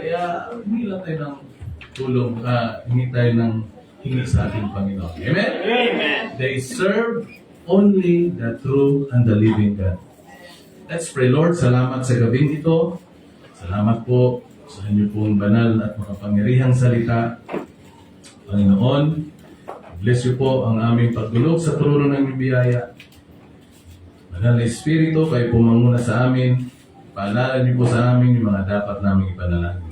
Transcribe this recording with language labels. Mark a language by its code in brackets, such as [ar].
[tl] Kaya hingi lang tayo ng tulong, hingi tayo ng hingi sa ating Panginoon. Amen? Amen. [en] They serve only the true and the living God. Let's pray. [tl] Lord, salamat sa gabing ito. Salamat po sa inyo pong banal at makapangyarihang salita. Panginoon, bless you po ang aming pagdulog sa trono ng iyong biyaya. Banal na Espiritu, kayo po manguna sa amin. Paalala niyo po sa amin yung mga dapat naming ipanalangin.